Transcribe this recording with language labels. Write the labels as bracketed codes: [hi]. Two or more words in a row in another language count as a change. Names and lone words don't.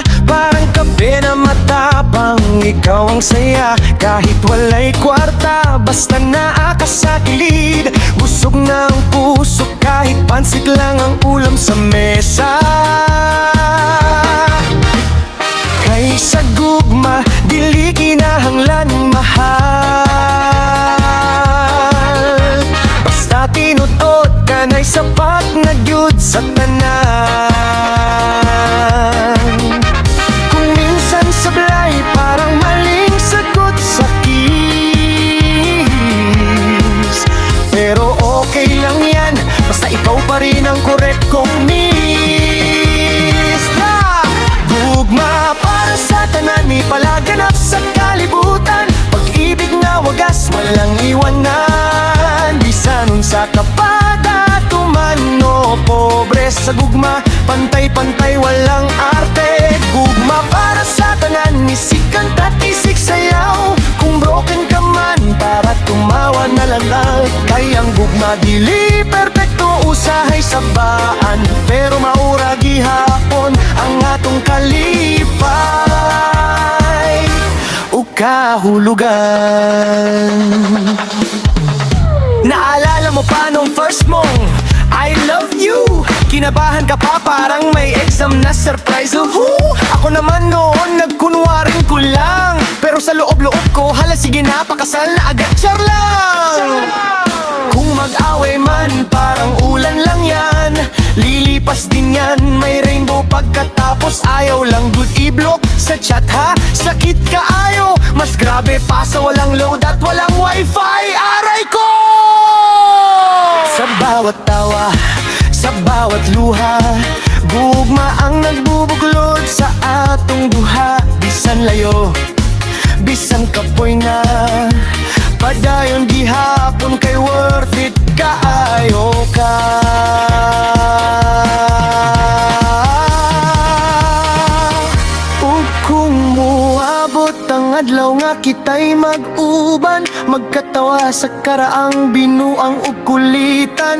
[tl] Parang kape na matapang, ikaw ang saya. Kahit wala'y kwarta, basta naakas sa kilid. Busog na ang puso, kahit pansit lang ang ulam sa mesa. [ceb] Kay sa gugma, dili kinahanglan mahal. Basta sa tanan. [tl] Kung minsan sablay parang maling sagot sa kiss, pero okay lang yan, basta ikaw pa rin ang correct kong miss. [ceb] Gugma para sa tanan, may palaganap sa kalibutan. [tl] Pag-ibig na wagas, walang iwanan. [ceb] Bisan sa kapada, tumano, pobre sa gugma. [tl] Pantay-pantay, walang arte. [ceb] Gugma para sa tanan, isikan tatisik sayaw. [tl] Kung broken ka man, para tumawa na lang. [ceb] Kayang gugma, dili perfecto, usahay sabaan. Pero maura gihapon ang atong kalipay o kahulugan. [tl] Naalala mo pa nung first mong [en] I love you? [tl] Kinabahan ka pa parang may exam na surprise. Ako naman noon nagkunwaring ko lang, pero sa loob-loob ko, hala sige na, pakasal na agad, char lang. Kung mag-away man, parang ulan lang yan. Lilipas din yan, may rainbow pagkatapos. [ceb] Ayaw lang good i-block sa chat ha, sakit ka ayo. [tl] Mas grabe pa sa walang load at walang wifi. Aray ko! Sa bawat tawa, sa bawat luha, [ceb] gugma ang nagbubuklod sa atong duha. Bisan layo, bisan kapoy na, padayon gihapon kay [en] worth it [ceb] kaayo ka. Ug kung muabot ang adlaw nga kita'y mag-uban, magkatawa sa karaang binuang ug kulitan.